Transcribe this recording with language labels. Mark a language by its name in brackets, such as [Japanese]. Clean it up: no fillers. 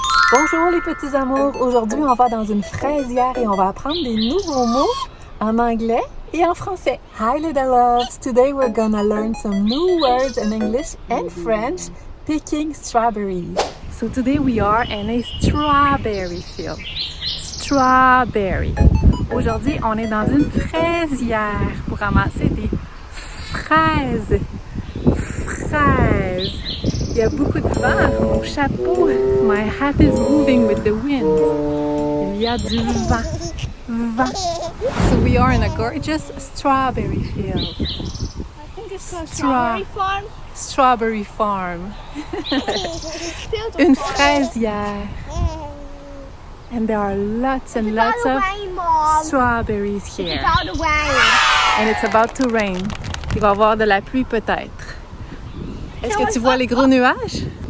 [French] Bonjour les petits amours! Aujourd'hui, on va dans une fraisière et on va apprendre des nouveaux mots en anglais et en français. [English] Hi little loves! Today we're gonna learn some new words in English and French picking strawberries. So today we are in a strawberry field. Strawberry. [French] Aujourd'hui, on est dans une fraisière pour ramasser des fraises. Fraises. Il y a beaucoup de vent. Mon chapeau, [English] my hat is moving with the wind. [French] Il y a du vent. Vent. [English] So we are in a gorgeous strawberry field. I think it's called strawberry farm. Strawberry farm. [French] Une fraisière. [English] And there are lots and lots of strawberries here. And it's about to rain. [French] Il va y avoir de la pluie peut-être. Est-ce que tu vois les gros nuages?